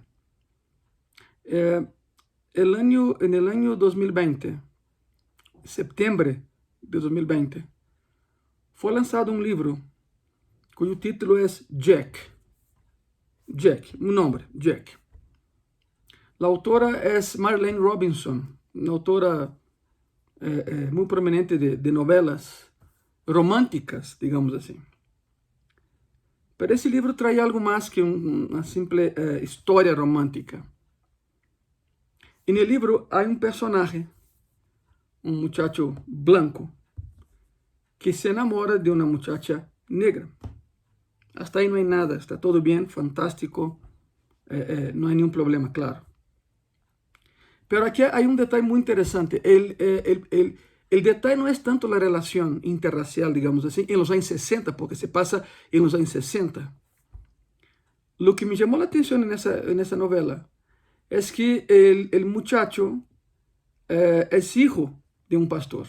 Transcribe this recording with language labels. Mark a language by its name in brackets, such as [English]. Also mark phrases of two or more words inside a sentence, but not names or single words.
[Spanish] En el año 2020, septiembre de 2020, fue lanzado un libro cuyo título es Jack. Jack, un nombre, Jack. La autora es Marlene Robinson, una autora muy prominente de novelas románticas, digamos así. [Portuguese] Pero esse livro trae algo mais que uma simple história romântica. E no livro há um personagem, um muchacho branco, que [Spanish] se enamora [Portuguese] de uma muchacha negra. Hasta aí não há nada, está todo bem, fantástico, não há nenhum problema, claro. Pero aqui há um detalhe muito interessante. [Spanish] El detalle no es tanto la relación interracial, digamos así, en los años 60, porque se pasa en los años 60. Lo que me llamó la atención en esa novela es que el muchacho es hijo de un pastor.